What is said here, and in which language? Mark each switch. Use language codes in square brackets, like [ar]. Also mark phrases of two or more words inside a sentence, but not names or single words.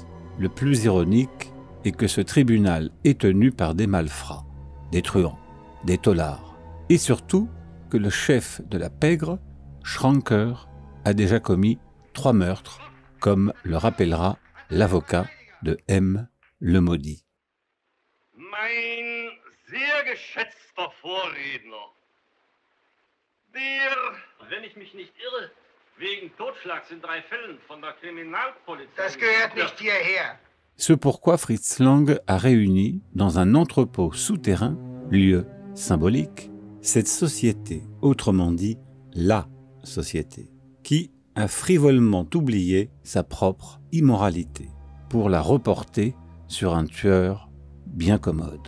[fr] Le plus ironique est que ce tribunal est tenu par des malfrats, des truands, des taulards, et surtout que le chef de la pègre, Schranker, a déjà commis 3 meurtres, comme le rappellera l'avocat de M. Lemaudit. [de] Mein sehr geschätzter Vorredner, der, wenn ich mich nicht irre, wegen Totschlags in 3 Fällen von der Kriminalpolizei... Das gehört nicht hierher. [fr] Ce pourquoi Fritz Lang a réuni dans un entrepôt souterrain, lieu symbolique, cette société, autrement dit la société, qui a frivolement oublié sa propre immoralité pour la reporter sur un tueur bien commode.